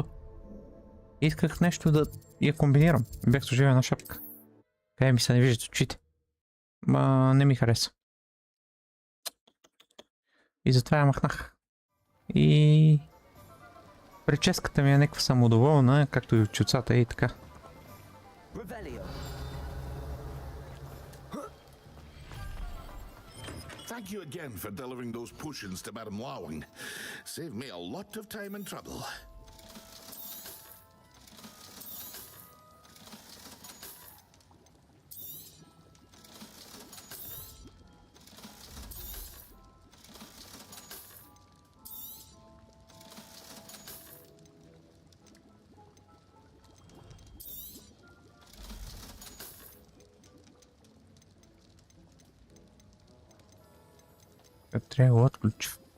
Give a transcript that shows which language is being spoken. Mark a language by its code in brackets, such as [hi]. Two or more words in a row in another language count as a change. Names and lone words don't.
[bg] Исках нещо да я комбинирам. Бях сложил една шапка. Къде ми се не виждат очите. Ма не ми хареса. И затова я махнах. И... Прическата ми е някаква самодоволна, както и чуцата и така. [en] Thank you again for delivering those potions to Madame Lawing. Saved me a lot of time and trouble. [bg] Трябва да отключа.